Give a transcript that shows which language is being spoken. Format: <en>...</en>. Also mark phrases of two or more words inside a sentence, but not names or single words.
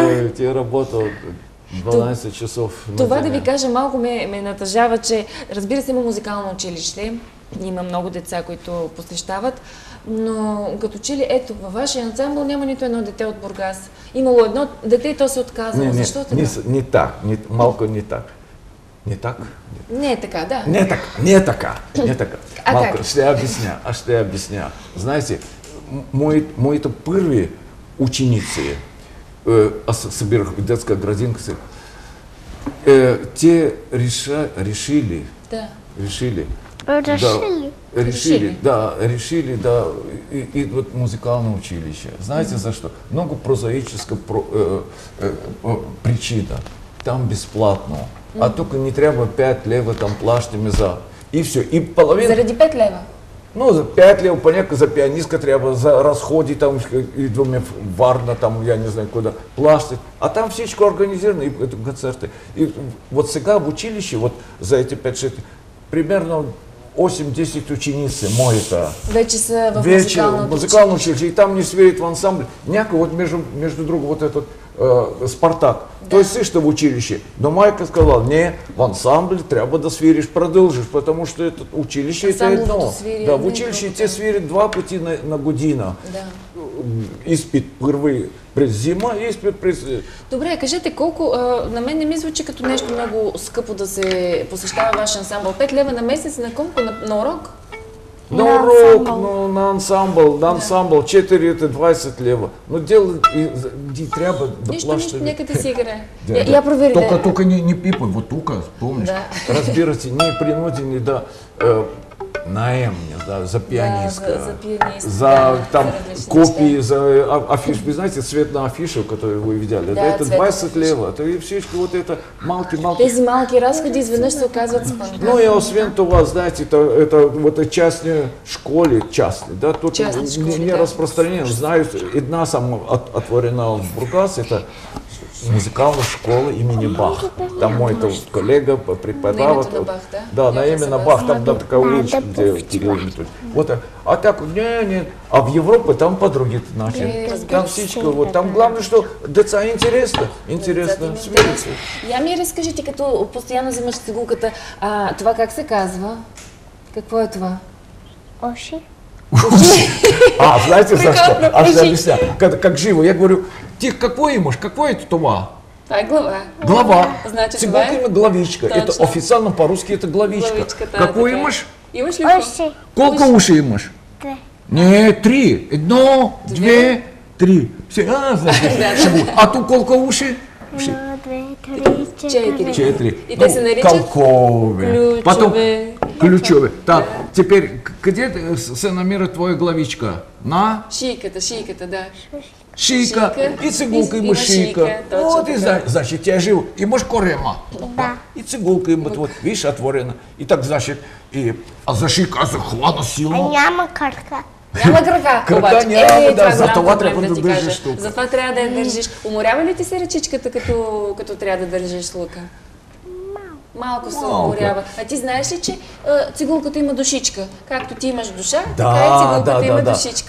<ru>Ой, ти работа 12 часов.</ru> <bg>Това да ви кажа, малко ме натъжава, че разбира се има музикално училище, има много деца, които посещават, но като че ли, ето, във вашия ансамбъл няма нито едно дете от Бургас. Имало едно дете и то се отказало. Защо така?</bg> <ru>Не так, малко не так. Не так?</ru> <bg>Не е така, да. Не така. А Малко, как? ще я обясня. Знаете, моите първи ученици, аз събирах в детска градинка, те решили, решили да идват в музикално училище. Знаете защо? Много прозаическа причина. Там безплатно. А тук не трябва 5 лева, там плащаме за... И все. И половина... Заради 5 лева. Ну, за 5 лева, понякога за пианистка трябва, за разходи, там идваме в Варна,</bg> <ru>там, я не знаю куда,</ru> <bg>плащат. А там всичко организирано,</bg> <ru>и концерты.</ru> <bg>И вот сега в училище,</bg> <ru>вот за эти</ru> <bg>5-6, примерно 8-10 ученицы мои-то. Вече са в музикално училище. И там не свирят в ансамбле. Някой,</bg> <ru>вот между другом, вот этот Спартак. Да.</ru> <bg>Той също в училище. Но майка сказала, не, в ансамбле трябва да свириш, продължиш,</bg> <ru>потому что это училище это едно.</ru> <bg>Да, в училище те свирят 2 пъти на година. Да. Изпит първи през зима и изпит през... Добре, кажете колко, на мен не ми звучи като нещо много скъпо да се посещава ваш ансамбъл. 5 лева на месец на колко? На урок? На урок, на ансамбъл 4-20 лева. Но дело и трябва да Нищо, плащаме. някъде си играе. Я проверите. Тук не пипай, вот тук, помниш? Да. Разбира се, ние принудени да наем,</bg> <ru>не знаю,</ru> <bg>за пианистка, за пианистка, за там различни копии, неща. за афиш.</bg> <ru>Вы знаете, цвет на афишу, которую вы видели,</ru> <bg>Да,</bg> <ru>это цвет на</ru> <bg>20 лева.</bg> <ru>Это и всичко вот это малки.</ru> <bg>Тези малки разходи изведнъж се оказват спънка. Ну и освен това,</bg> <ru>знаете, это вот частные школы, да, тут Частные школы, не</ru> <bg>да.</bg> <ru>распространено. Знаю,</ru> <bg>една сама отворена в Бургас,</bg> <ru>это музыкальная школа имени Бах.</ru> <bg>Там мой коллега преподавал. На името на Бах, да?</bg> <ru>Да, на имя на Бах, там такая уличка, где Кирилл Методий. Вот, а так, не, а в Европе там по другим начинам.</ru> <bg>Там всичко, вот, там главное, что деца интересно свириться. Я ми разкажете, като постоянно взимаш цигулката, това как се казва? Какво е това? Оши.</bg> <ru>Знаете за что?</ru> <bg>Прекрасно,</bg> <ru>А что</ru> <bg>кажи.</bg> <ru>объясняю? Как живо, я говорю, ты какой имаш, какой это това?</ru> <bg>Това е глава. Глава. Значит, Цигулка това е? има главичка. Точно.</bg> <ru>Это официально по-русски это главичка.</ru> <bg>Главичката,</bg> <ru>Какой</ru> <bg>така е. имаш? Имаш ли какво? Оши. Колко уши имаш? 2. Не, 3. 1, 2, 3.</bg> <ru>Все, значит, шагу. А ту колко уши?</ru> <bg>1, 2, 3, 4. 4. И те се наричат Колкове. ключове.</bg> <ru>Потом ключове. Так, теперь, где се намира твоя главичка? На</ru> <bg>Шийката, да. шийка. Шийка. И цигулка И има на шийка. шийка, точно Вот, и така. значит, тя жил. Имаш корема. Да. И цигулка имат,</bg> <ru>вот, видишь, отворена. И так, значит, а за шийка захвана</ru> <bg>А силно. няма кръка. Няма крака, Крака обаче. няма, да, това е за голям това проблем трябва да ти държиш кажа. тук. Затова трябва да я държиш. Уморява ли ти се ръчичката, като трябва да държиш лъка? Малко се уморява. А ти знаеш ли, че цигулката има душичка? Както ти имаш душа, така и цигулката има душичка.</bg>